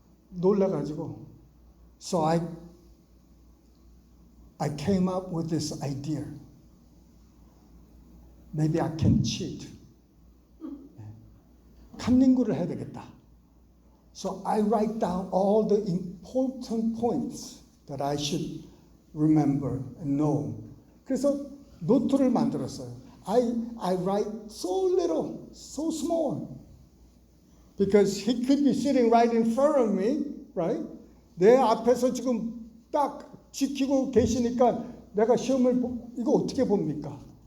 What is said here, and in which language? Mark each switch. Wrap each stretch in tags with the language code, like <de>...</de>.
<ko>놀라가지고</ko> <en>So I came up with this idea. Maybe I can cheat.</en> <ko>칸닝구를 해야 되겠다.</ko> <en>So I write down all the important points that I should remember and know.</en> <ko>그래서 노트를 만들었어요.</ko> <en>I write so little, so small. Because he could be sitting right in front of me, right?</en> <ko>내 앞에서 지금 딱 지키고 계시니까 내가 시험을 이거 어떻게 봅니까?</ko>